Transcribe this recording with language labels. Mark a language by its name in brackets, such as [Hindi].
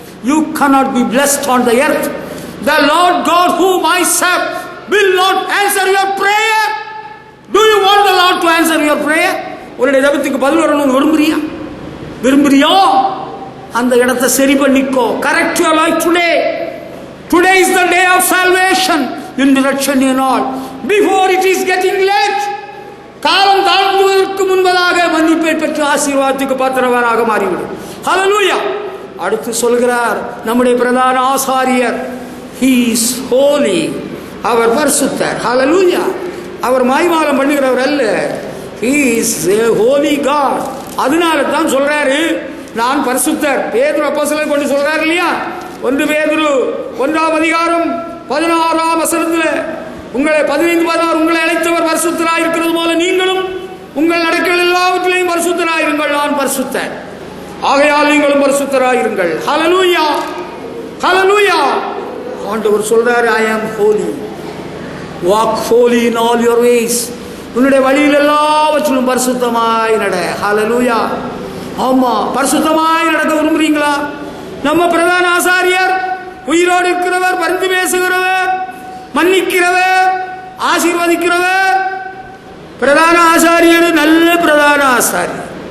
[English] You cannot be blessed on the earth. The Lord God whom I serve will not answer your prayer. Do you want the Lord to answer your prayer? [Tamil] உன்னுடைய ஜெபத்துக்கு பதில் வரணும்னு விரும்புறியா? அந்த இடத்தை சரி பண்ணிக்கோ. [English] Correct your life today. Today is the day of salvation. In direction in all. Before it is getting late. [Tamil] காலம் தாழ்ந்துவதற்கு முன்பதாக மன்னிப்பை பெற்று ஆசீர்வாதத்துக்கு பாத்திரவானாக மாறிவிடும். ஹல்லேலூயா. அடுத்து சொல்கிறார் நம்முடைய பிரதான ஆசாரியர், [English] he is holy. [Tamil] அவர் பரிசுத்தர். ஹல்லேலூயா. அவர் மாய்மாலம் பண்ணுகிறவர் அல்ல. [English] He is a holy God. [Tamil] அதனால தான் சொல்றாரு நான் பரிசுத்தர். பேதுரு அப்போஸ்தலன் கொண்டு சொல்றாரு இல்லையா, 1 பேதுரு 1ஆம் அதிகாரம் 16ஆம் வசனத்தில், உங்களை 15-16 உங்களை அழைத்தவர் பரிசுத்தராய் இருக்கிறது போல நீங்களும் உங்கள் நடக்கைகள் எல்லாவற்றிலையும் பரிசுத்தராயிருங்கள், நான் பரிசுத்தர், ஆகையால் நீங்களும் பரிசுத்தராயிருங்கள். ஹல்லேலூயா, ஹல்லேலூயா. ஆண்டவர் சொல்றாரு [English] I am holy. Walk holy in all your ways. [Tamil] உன்னுடைய வழியில் எல்லாவற்றிலும் பரிசுத்தமாய் நட. ஹல்லேலூயா. ஆமா, பரிசுத்தமாய் நடக்க விரும்புறீங்களா? நம்ம பிரதான ஆசாரியர் உயிரோடு இருக்கிறவர், பரிந்து பேசுகிறவர், மன்னிக்கிறவர், ஆசீர்வதிக்கிறவர். பிரதான ஆசாரியர் நல்ல பிரதான ஆசாரியர்.